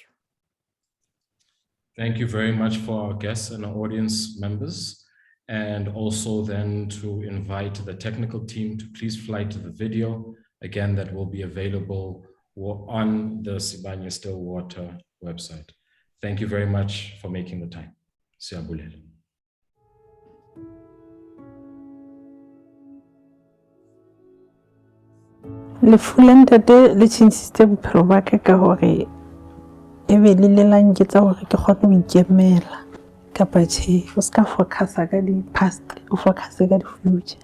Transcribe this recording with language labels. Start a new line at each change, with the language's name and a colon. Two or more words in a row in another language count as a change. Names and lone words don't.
English: Thank you very much for our guests and our audience members, and also then to invite the technical team to please fly to the video. Again, that will be available on the Sibanye-Stillwater website. Thank you very much for making the time. Siyabulela.
Southern Sotho: Lefu la ntate le tjhentjhitse bophelo ba ka ka hore ebe le la nketsa hore ke kgone ho ikemela kapa tjhe o ska focusa ka di past o focus ka di future.